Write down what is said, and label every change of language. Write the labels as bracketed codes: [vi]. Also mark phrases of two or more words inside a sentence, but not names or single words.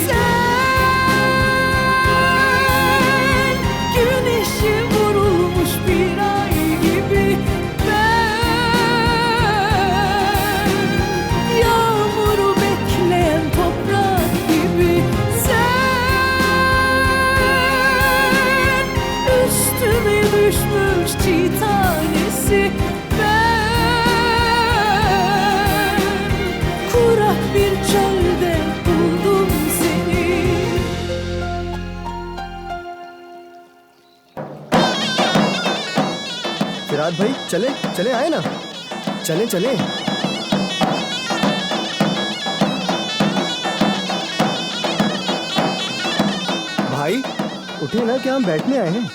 [tr] Güneşe vurulmuş bir ay gibi ben, yağmuru bekleyen toprak gibi sen, üstüme düşmüş çiğ tanesi ben, kurak bir çölde buldum seni. [hi] फिराद भाई चले चले आए ना, चले चले। भाई उठे ना, क्या हम बैठने आए हैं?